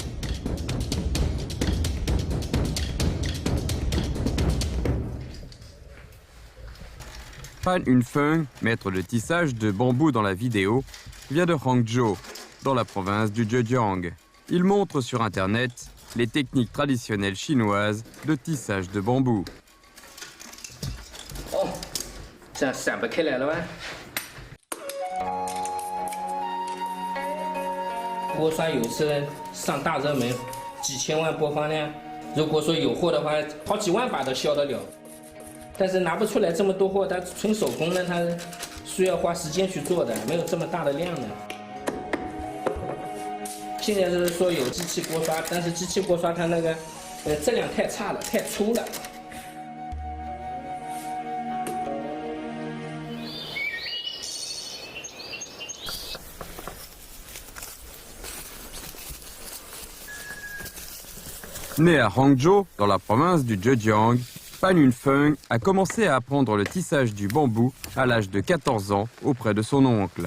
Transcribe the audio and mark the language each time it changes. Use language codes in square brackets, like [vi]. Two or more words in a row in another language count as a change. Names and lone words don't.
[fr] Pan Yunfeng, maître de tissage de bambou dans la vidéo, vient de Hangzhou, dans la province du Zhejiang. Il montre sur Internet les techniques traditionnelles chinoises de tissage de bambou. Oh, ça [zh] 散不开来了吧？锅刷有一次上大热门，几千万播放量，如果说有货的话，好几万把都销得了。但是拿不出来这么多货，它纯手工呢，它需要花时间去做的，没有这么大的量的。现在是说有机器锅刷，但是机器锅刷它那个质量太差了，太粗了。 [fr] Né à Hangzhou, dans la province du Zhejiang, Pan Yunfeng a commencé à apprendre le tissage du bambou à l'âge de 14 ans auprès de son oncle.